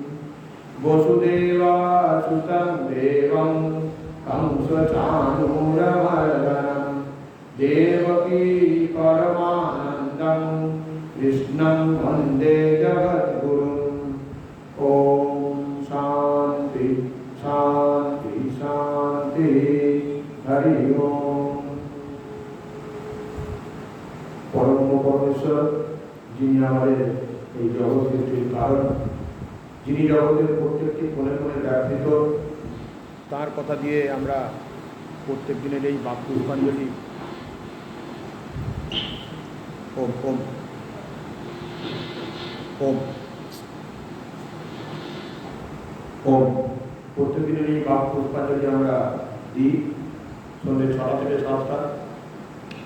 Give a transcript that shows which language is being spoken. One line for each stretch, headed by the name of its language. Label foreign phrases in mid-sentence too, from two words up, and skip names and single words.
Sanskrit: वसुदेवासुतं देवं कंसचाणूरमर्दनं देवकी परमानन्दं कृष्णं वन्दे जगद्गुरुम्। ॐ शान्ति शान्ति शान्ति हरि ओम। परम परमेश्वर
Bangla: যিনি আমাদের এই জগৎ সৃষ্টির কারণ, যিনি জগতের প্রত্যেকটি কোণে কোণে ব্যাপৃত, তার কথা দিয়ে আমরা প্রত্যেক দিনের এই বাক পুষ্পাঞ্জলি
Sanskrit: ওম ওম ওম ওম
Bangla: প্রত্যেক দিনের এই বাক পুষ্পাঞ্জলি আমরা দিই সন্ধ্যে 6টা থেকে 7টা।